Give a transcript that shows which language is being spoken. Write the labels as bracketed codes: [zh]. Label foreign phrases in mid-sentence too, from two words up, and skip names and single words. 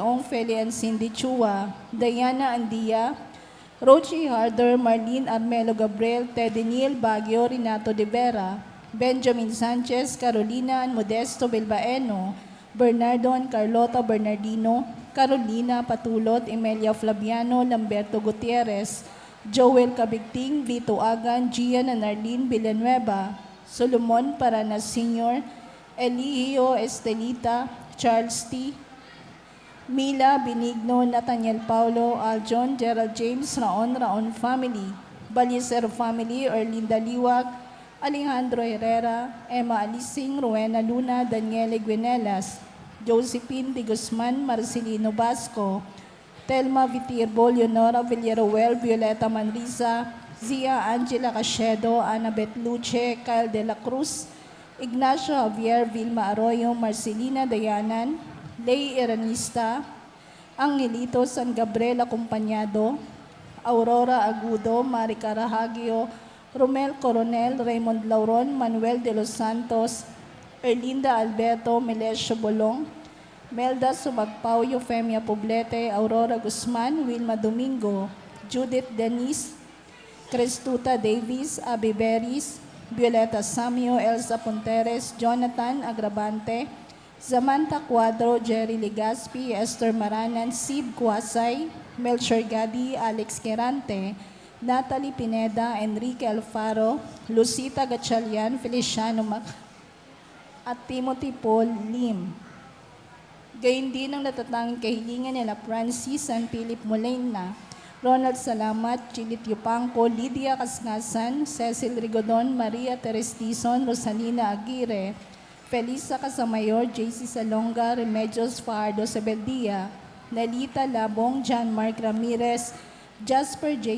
[tl] Ong, Feli and Cindy Chua, Diana Andia, Rochi Harder, Marlene Armelo Gabriel, Teddy Neil Baguio, Renato De Vera, Benjamin Sanchez, Carolina and Modesto Bilbaeno, Bernardo and Carlota Bernardino, Carolina Patulot, Emelia Flaviano, Lamberto Gutierrez, Joel Cabigting, Vito Agan, Gian and Arlene Villanueva, Solomon Paranas Sr., Eligio Estelita, Charles T., Mila Benigno, Nathaniel Paulo, Aljon, Gerald James, Raon family, Balisero family, Erlinda Liwag, Alejandro Herrera, Emma Alising, Rowena Luna, Daniele Guinelas, Josephine de Guzman, Marcelino Basco, Telma Vitirbo, Leonora Villaruel, Violeta Manriza, Zia Angela Cachedo, Annabeth Luce, Kyle de la Cruz, Ignacio Javier, Vilma Arroyo, Marcelina Dayanan, Lay Iranista, Angelito San Gabriel Acompañado, Aurora Agudo, Mari Carahagio, Romel Coronel, Raymond Lauron, Manuel de los Santos, Erlinda Alberto, Melesio Bolong, Melda Sumagpao, Eufemia Poblete, Aurora Guzman, Wilma Domingo, Judith Denise, Crestuta Davis, Abby Beris, Violeta Samio, Elsa Ponteres, Jonathan Agrabante, Samantha Cuadro, Jerry Legaspi, Esther Maranan, Sib Kuasay, Melchor Gadi, Alex Querante, Natalie Pineda, Enrique Alfaro, Lucita Gatchalian, Feliciano Mac, at Timothy Paul Lim. Gayun din ang natatanging kahilingan nila Francis and Philip Molina, Ronald Salamat, Chilit Yupanco, Lydia Kasngasan, Cecil Rigodon, Maria Teres Dizon, Rosalina Aguirre, Felisa Casamayor, JC Salonga, Remedios Fajardo Sebeldia, Nelita Labong, John Mark Ramirez, Jasper J.